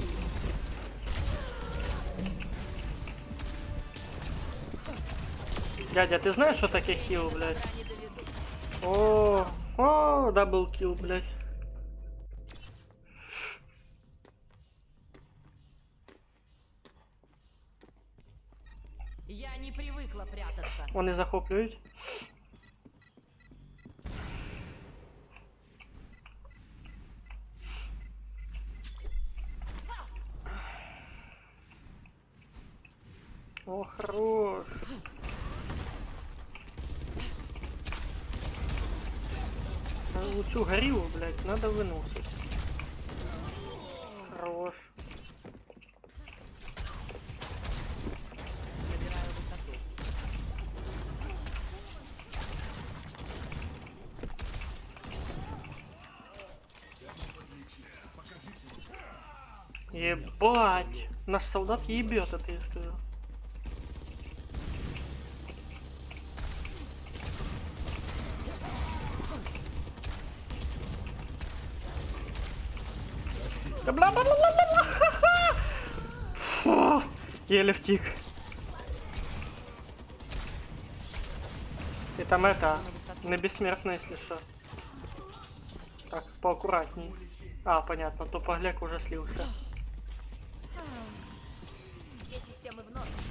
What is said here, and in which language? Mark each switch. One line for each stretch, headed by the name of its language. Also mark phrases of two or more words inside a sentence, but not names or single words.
Russian: Дядя, ты знаешь, что такое хил, блядь?
Ukrainian: не доведу.
Russian: О, даблкил, блядь. Я не привыкла прятаться.
Ukrainian: Вони захоплюють. О, хорош. Цю горілу, блядь, надо виносить. Хорош.
Russian: Набираю высоту. Ебать! Наш солдат ебет, это я скажу. Да бла-бла-бла-бла-бла! Ха-ха!
Ukrainian: Фу, еле втик.
Russian: И там это, не бессмертно, если что. Так, поаккуратней. А, понятно, то погляк уже слился. Все системы в норме.